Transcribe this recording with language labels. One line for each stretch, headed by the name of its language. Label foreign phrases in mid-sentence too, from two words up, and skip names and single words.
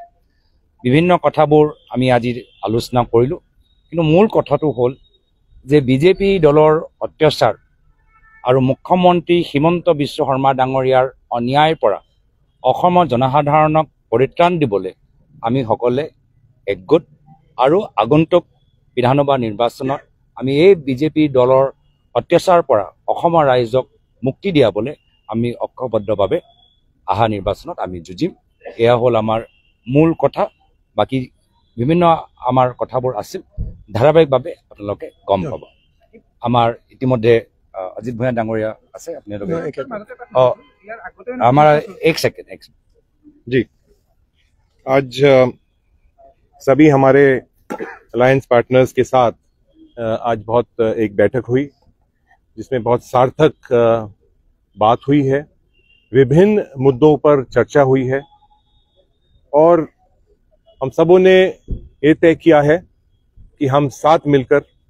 Assamese: বিভিন্ন কথাবোৰ আমি আজি আলোচনা কৰিলোঁ, কিন্তু মূল কথাটো হ'ল যে বিজেপি দলৰ অত্যাচাৰ আৰু মুখ্যমন্ত্ৰী হিমন্ত বিশ্ব শৰ্মা ডাঙৰীয়াৰ অন্যায়ৰ পৰা অসমৰ জনসাধাৰণক পৰিত্ৰাণ দিবলৈ আমি সকলোৱে একগোট, আৰু আগন্তুক বিধানসভা নিৰ্বাচনত আমি এই বিজেপি দলৰ অত্যাচাৰৰ পৰা অসমৰ ৰাইজক মুক্তি দিয়াবলৈ আমি ঐক্যবদ্ধভাৱে অহা নিৰ্বাচনত আমি যুঁজিম। এয়া হ'ল আমাৰ মূল কথা। বাকী বিভিন্ন আমাৰ কথাবোৰ আছিল, ধাৰাবাহিকভাৱে আপোনালোকে গম পাব। আমাৰ ইতিমধ্যে अजित भूया डांगरिया আছে আপোনালোকে
Hindi: हमारा एक सेकंड जी। आज सभी हमारे अलायंस पार्टनर्स के साथ आज बहुत एक बैठक हुई, जिसमें बहुत सार्थक बात हुई है, विभिन्न मुद्दों पर चर्चा हुई है, और हम सबों ने ये तय किया है कि हम साथ मिलकर